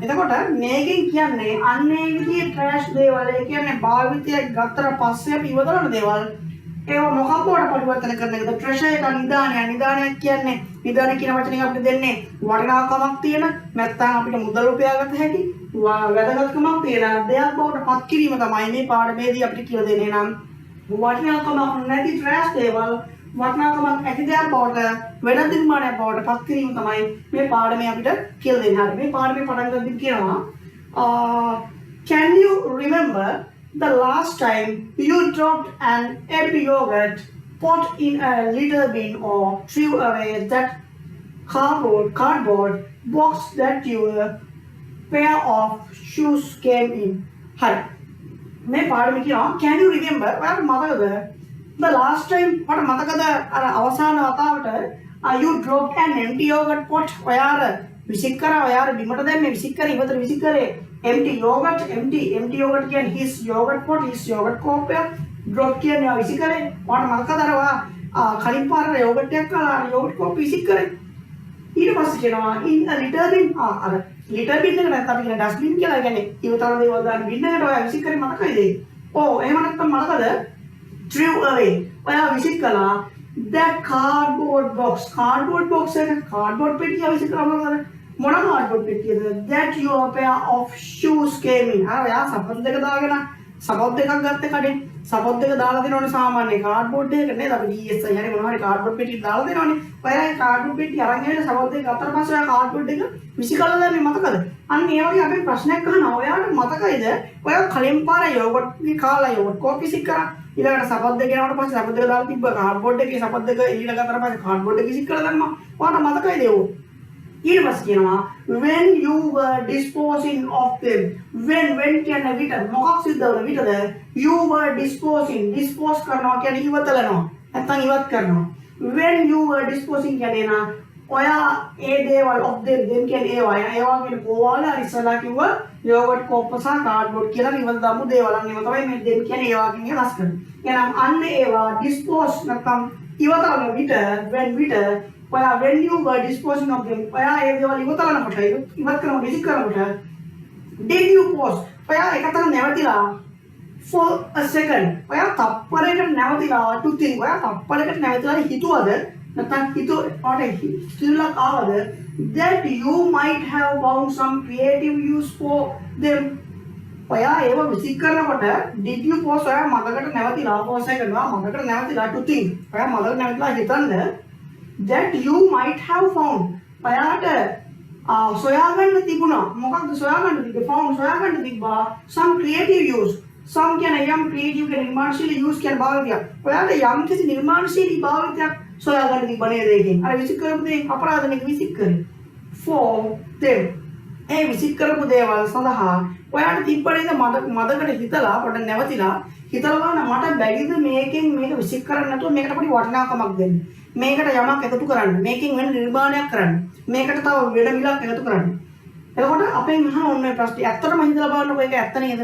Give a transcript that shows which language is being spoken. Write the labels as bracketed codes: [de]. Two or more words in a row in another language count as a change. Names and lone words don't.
[si] එතකොට මේකෙන් කියන්නේ අන්නේ විදිහේ ට්‍රෑෂ් දේවල් ඒ කියන්නේ භාවිතයක් ගත්තට පස්සේ අපි ඉවතලන දේවල් ඒවා මොකක් බවට පරිවර්තන කරන එකද ට්‍රෙෂර් එක නිදානයක් කියන්නේ නිදාන කියන වචනේ අපිට දෙන්නේ වටිනාකමක් තියෙන නැත්නම් අපිට මුදල් උපයාගත හැකි වැදගත්කමක් තියෙන දෙයක් බවට පත් කිරීම තමයි මේ පාඩමේදී අපිට කියලා දෙන්නේ. නම් වටිනාකමක් නැති ට්‍රෑෂ් දේවල් වටිනාකමක් ඇති දෙයක් බවට වෙන නිර්මාණයක් බවට පත් කිරීම තමයි මේ පාඩමේ අපිට කියලා දෙන්නේ. හරි මේ පාඩමේ පටන් ගන්න කියනවා [en] can you remember the last time you dropped an empty yogurt pot in a litter bin or threw away that cardboard box that your pair of shoes came in? [si] Hari මේ පාඩම කියනවා [en] can you remember [si] ඔයාලට මතකද [en] the last time [si] ඔයාලට මතකද අර අවසාන වතාවට [en] you dropped an empty yogurt pot [si] ඔයාල විසික් කරා ඔයාල බිමට දැම්මේ විසික් කරේ ඉවතට විසික් කරේ [en] empty yogurt [si] කියන්නේ [en] his yogurt pot his yogurt cup [si] එක drop කියන්නේ විසික් කරේ ඔයාලට මතකද අර ඔයා කලින් පාර yogurt එකක් කාලා [en] yogurt cup [si] විසික් කරේ ඊට පස්සේ කියනවා [en] in a litter bin [si] අර [en] litter bin [si] එක නැත්නම් අපි කියන dustbin කියලා කියන්නේ ඉවතන දේවල් දාන bin එකට ඔයා විසික් කරේ මතකයිද? ඔව් එහෙම නැත්නම් මතකද [en] threw away [si] ඔයා විසික් කළා [en] that cardboard box [si] එක cardboard පෙට්ටිය විසික් කරා මොනවද මොන cardboard පෙට්ටියද [en] that your pair of shoes came in. [si] අර ඔයා සපත්තු දෙක දාගෙන සපත්තු දෙකක් ගත්තේ කඩේ සපත්තු දෙක දාලා දෙනවනේ සාමාන්‍ය cardboard එකකට නේද අපි DSI හරි මොනවා හරි cardboard පෙට්ටියක් දාලා දෙනවනේ. ඔයා ඒ cardboard පෙට්ටිය අරන් ඇවිල්ලා සපත්තු දෙක ගත්තට පස්සේ ඔයා cardboard එක විසිකලා දැම්මේ මතකද? අන්න ඒ වගේ අපි ප්‍රශ්නයක් අහනවා ඔයාට මතකයිද ඔයා කලින් පාර යෝගට් කාලා යෝගට් කෝප් විසික් කරා ඊළඟට සපත්තු දෙක ගෙනාවට පස්සේ සපත්තු දෙක දාලා තිබ්බ cardboard එකේ සපත්තු දෙක එළියට ගත්තට පස්සේ cardboard එක විසික් කරලා දැම්මා. ඔයාට මතකයිද ඒක? ඊට පස්සේ කියනවා [en] when you were disposing of them [si] when කියන්නේ විතර මොකක් සිද්ධ වුණ විතරද [en] you were dispose [si] කරනවා කියන්නේ ඉවතලනවා නැත්නම් ඉවත් කරනවා. [en] when you were disposing [si] කියන්නේ නා ඔයා ඒ දේවල් [en] of them [si] කියන්නේ ඒවා කියන්නේ කොහොමද ඉස්සලා කිව්ව [en] yogurt cup [si] සහ cardboard කියලා ඉවත දාමු දේවල් අන්නේම තමයි මේ them කියන්නේ ඒවා කියන්නේ රස කරන. එහෙනම් අන්න ඒවා dispose නැත්නම් ඉවතලන විතර [en] when you were disposing of them [si] ඔයා ඒ දේවල් ඉවතලනකොට ඉවත් කරන විසික් කරනකොට [en] did you pause [si] ඔයා එකතන නැවතිලා [en] for a second [si] ඔයා තප්පරයකට නැවතිලා [en] to think [si] ඔයා තප්පරයකට නැවතිලා හිතුවද නැත්නම් හිතුවලා ආවද [en] that you might have found some creative use for them [si] ඔයා ඒව විසික් කරනකොට [en] did you pause [si] ඔයා මතකට නැවතිලා [en] for a second [si] ඔයා මතකට නැවතිලා [en] to think [si] ඔයා මතකට නැවතිලා හිතන්න [en] that you might have found [si] ඔයාට සොයාගන්න තිබුණා මොකක්ද සොයාගන්න තිබ්බේ found සොයාගන්න තිබ්බා [en] some creative use [si] some කියන යම් ක්‍රියේටිව් කියන නිර්මාණශීලී use කියන භාවිතයක්. ඔයාලට යම් කිසි නිර්මාණශීලී භාවිතයක් සොයාගන්න තිබ්බනේ දෙකෙන්. අර විසික් කරපු දේ අපරාධනෙක විසික් කරේ. [en] for them. [si] ඒ විසික් කරපු දේවල් සඳහා ඔයාලට තිබ්බනේ මදකට හිතලා පොඩ්ඩක් නැවතිලා හිතලා බලන්න මට බැරිද මේකෙන් මේක විසික් කරන්න නැතුව මේකට පොඩි වටිනාකමක් දෙන්න. මේකට යමක් එකතු කරන්න. මේකෙන් වෙන නිර්මාණයක් කරන්න. මේකට තව වෙන මිලක් එකතු කරන්න. එතකොට අපෙන් අහන ඕන මේ ප්‍රශ්නේ ඇත්තටම හිතලා බලන්නකො ඒක ඇත්ත නේද?